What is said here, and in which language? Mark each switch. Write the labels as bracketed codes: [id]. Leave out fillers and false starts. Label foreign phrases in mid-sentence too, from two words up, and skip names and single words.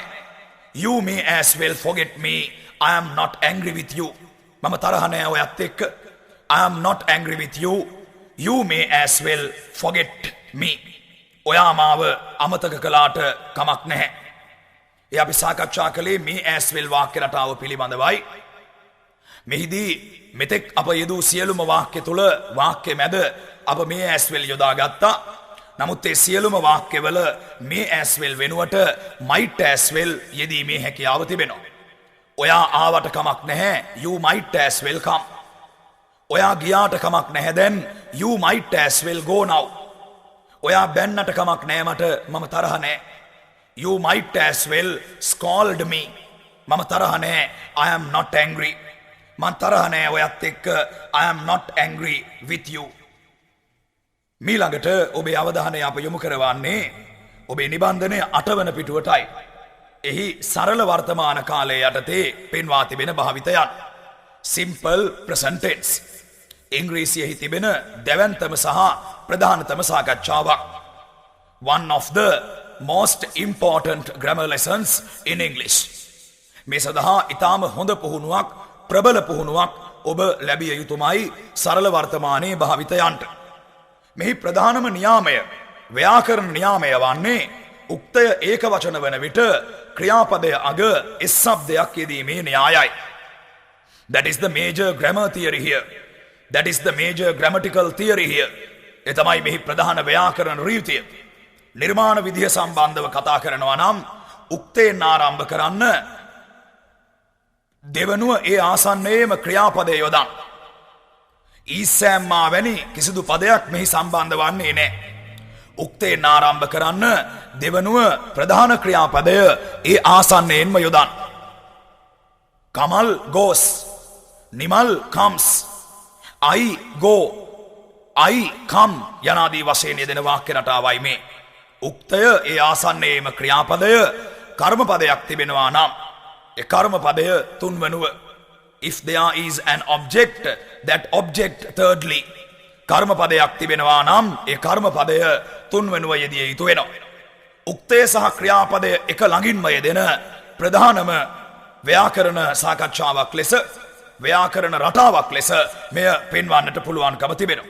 [en] You may as well forget me. I am not angry with you. [si] මම තරහ නැහැ ඔයත් එක්ක. [en] I am not angry with you. You may as well forget me. [si] ඔයා මාව අමතක කළාට කමක් නැහැ. ඒ අපි සාකච්ඡා කළේ මේ [en] as well [si] වාක්‍ය රටාව පිළිබඳවයි. මෙහිදී මෙතෙක් අප යෙදූ සියලුම වාක්‍ය තුල වාක්‍ය මැද අප මේ [en] as well [si] යොදා ගත්තා. නමුත් ඒ සියලුම වාක්‍යවල මේ [en] as well [si] වෙනුවට [en] might as well [si] යෙදීමේ හැකියාව තිබෙනවා. ඔයා ආවට කමක් නැහැ. [en] You might as well come. [si] ඔයා ගියාට කමක් නැහැ. [en] then you might as well go now. [si] ඔයා බැන්නට කමක් නැහැ. මට මම තරහ නැහැ. [en] You might as well scold me. [si] මම තරහ නැහැ. [en] I am not angry. [si] මම තරහ නැහැ ඔයත් එක්ක. [en] I am not angry with you. [si] මීළඟට ඔබේ අවධානය අප යොමු කරවන්නේ ඔබේ නිබන්ධනය 8 වන පිටුවටයි. එහි සරල වර්තමාන කාලයේ යටතේ පෙන්වා තිබෙන භාවිතයන්. [en] simple present tense. [si] ඉංග්‍රීසියෙහි තිබෙන දැවැන්තම සහ ප්‍රධානතම සාකච්ඡාවක්. [en] one of the most important grammar lessons in English. [si] මේ සඳහා ඊටාම හොඳ පුහුණුවක්, ප්‍රබල පුහුණුවක් ඔබ ලැබිය යුතුමයි සරල වර්තමානයේ භාවිතයන්ට. මෙහි ප්‍රධානම නියාමය, ව්‍යාකරණ නියාමය වන්නේ උක්තය ඒක වචන වන විට ක්‍රියාපදය අග එස් ශබ්දයක් යෙදීමේ න්‍යායයි. [en] That is the major grammar theory here. That is the major grammatical theory here. [si] ඒ තමයි මෙහි ප්‍රධාන ව්‍යාකරණ රීතිය. නිර්මාණ විදිය සම්බන්ධව කතා කරනවා නම් උක්තයෙන් ආරම්භ කරන්න දෙවනුව ඒ ආසන්නයේම ක්‍රියාපදය යොදන්න. ඊසෑම්මා වැනි කිසිදු පදයක් මෙහි සම්බන්ධ වන්නේ නැහැ. උක්තයෙන් ආරම්භ කරන්න දෙවනුව ප්‍රධාන ක්‍රියාපදය ඒ ආසන්නයෙන්ම යොදන්න. [en] කමල් goes. නිමල් comes. I go. I come [si] යනාදී වශයෙන් යෙදෙන වාක්‍ය රටාවයි මේ. උක්තය ඒ ආසන්නයේම ක්‍රියාපදය කර්මපදයක් තිබෙනවා නම් ඒ කර්මපදය තුන්වනුව. [en] If there is an object, that object thirdly. [si] කර්මපදයක් තිබෙනවා නම් ඒ කර්මපදය තුන්වනුව යෙදිය යුතු වෙනවා. උක්තය සහ ක්‍රියාපදය එක ළඟින්ම යෙදෙන ප්‍රධානම ව්‍යාකරණ සාකච්ඡාවක් ලෙස, ව්‍යාකරණ රටාවක් ලෙස මෙය පෙන්වන්නට පුළුවන්කම තිබෙනවා.